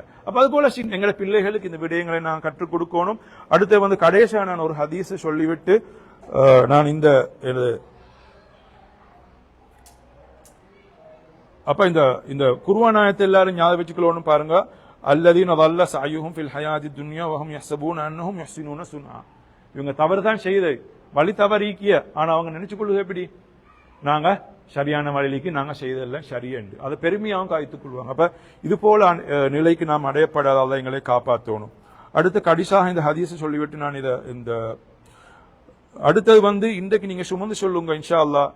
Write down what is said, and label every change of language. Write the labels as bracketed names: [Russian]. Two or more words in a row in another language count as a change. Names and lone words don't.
[Tamil] அப்ப அது போல எங்களை பிள்ளைகளுக்கு இந்த விடயங்களை நாங்க கற்றுக் கொடுக்கணும். அடுத்து வந்து கடைசியா நான் ஒரு ஹதீஸை சொல்லிவிட்டு நான் அப்ப இந்த குர்ஆன் ஆயத்தை எல்லாரும் ஞாபகம் வச்சுக்கணும். [Arabic] பாருங்க, அல்லதீன ضل سعيهم في الحياة الدنيا وهم يحسبون انهم يحسنون صنعا. [Tamil] இவங்க தவறுதான் செய்து வழி தவறிக்கிய, ஆனா அவங்க நினைச்சு கொள்வது எப்படி, நாங்க சரியான வழிக்கு நாங்க செய்ததெல்லாம் சரியென்று அதை பெருமையாகவும் காய்த்துக் கொள்வாங்க. அப்ப இது போல நிலைக்கு நாம் அடையப்படாத எங்களை காப்பாற்றணும். அடுத்து கடிசாக இந்த ஹதீஸை சொல்லிவிட்டு நான் இந்த அடுத்தது வந்து இன்றைக்கு நீங்க சுமந்து சொல்லுங்க [Arabic] إن شاء الله.